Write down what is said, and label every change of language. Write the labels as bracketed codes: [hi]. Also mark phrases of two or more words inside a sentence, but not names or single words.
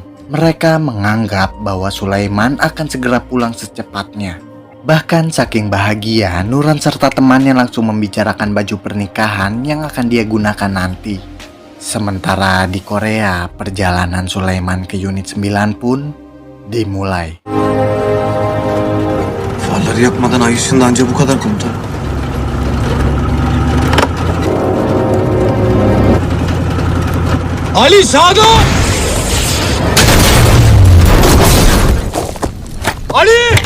[id] Mereka menganggap bahwa Sulaiman akan segera pulang secepatnya. Bahkan saking bahagia, Nuran serta temannya langsung membicarakan baju pernikahan yang akan dia gunakan nanti. Sementara di Korea, perjalanan Sulaiman ke unit 9 pun dimulai. [tr] Farları yakmadan ay ışığında anca bu kadar komutan. Ali sağda! Ali!